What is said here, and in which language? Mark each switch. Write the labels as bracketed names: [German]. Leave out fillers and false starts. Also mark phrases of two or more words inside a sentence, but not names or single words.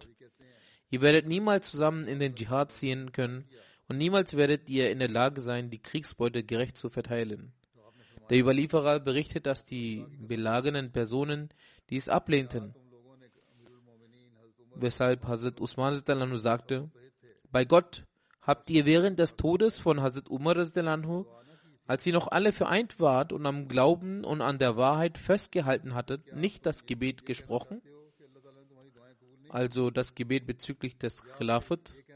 [German] Ihr werdet niemals zusammen in den Dschihad ziehen können und niemals werdet ihr in der Lage sein, die Kriegsbeute gerecht zu verteilen. Der Überlieferer berichtet, dass die belagernden Personen dies ablehnten, weshalb Hazrat Usman [Arabic] رضي الله عنه [German] sagte: Bei Gott, habt ihr während des Todes von Hazrat Umar [Arabic] رضي الله عنه, [German] als ihr noch alle vereint wart und am Glauben und an der Wahrheit festgehalten hattet, nicht das Gebet gesprochen? Also das Gebet bezüglich des Khilafat.